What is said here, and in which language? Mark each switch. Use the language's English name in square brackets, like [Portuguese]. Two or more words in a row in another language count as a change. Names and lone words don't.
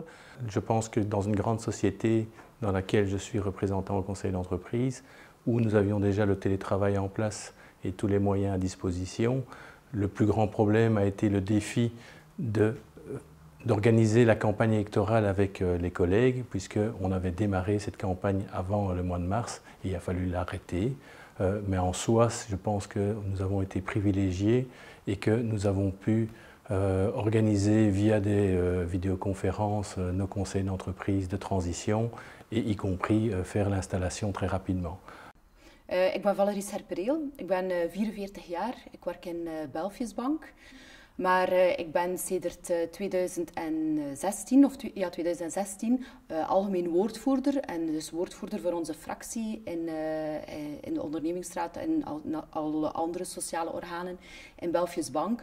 [French] Je pense que dans une grande société dans laquelle je suis représentant au conseil d'entreprise, où nous avions déjà le télétravail en place et tous les moyens à disposition, le plus grand problème a été le défi d'organiser la campagne électorale avec les collègues, puisqu'on avait démarré cette campagne avant le mois de mars et il a fallu l'arrêter. Mais en soi, je pense que nous avons été privilégiés et que nous avons pu organiser via des vidéoconférences nos conseils d'entreprise de transition et y compris faire l'installation très rapidement. [Dutch] Ik ben Valerie Scherpereel, ik ben 44 jaar, ik werk in Belfius Bank. Maar ik ben sedert 2016 algemeen woordvoerder en dus woordvoerder voor onze fractie in de ondernemingsraad en alle andere sociale organen in Belfius Bank.